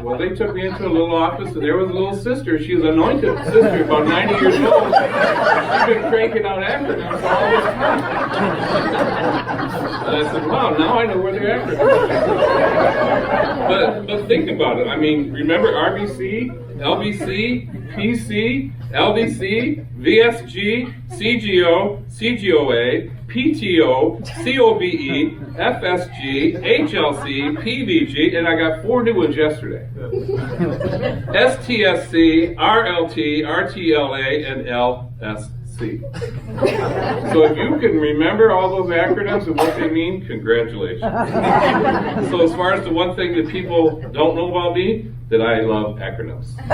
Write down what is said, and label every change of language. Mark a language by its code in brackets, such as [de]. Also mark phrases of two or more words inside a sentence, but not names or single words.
[en] Well, they took me into a little office, and there was a little sister. She was an anointed sister, about 90 years old. She'd been cranking out acronyms all this time. And I said, wow, now I know where they're acronyms. But think about it. I mean, remember RBC, LBC, PC, LDC, VSG, CGO, CGOA, PTO, COBE, FSG, HLC, PVG, and I got 4 new ones yesterday. STSC, RLT, RTLA, and LSC. So if you can remember all those acronyms and what they mean, congratulations. So as far as the one thing that people don't know about me, that I love acronyms.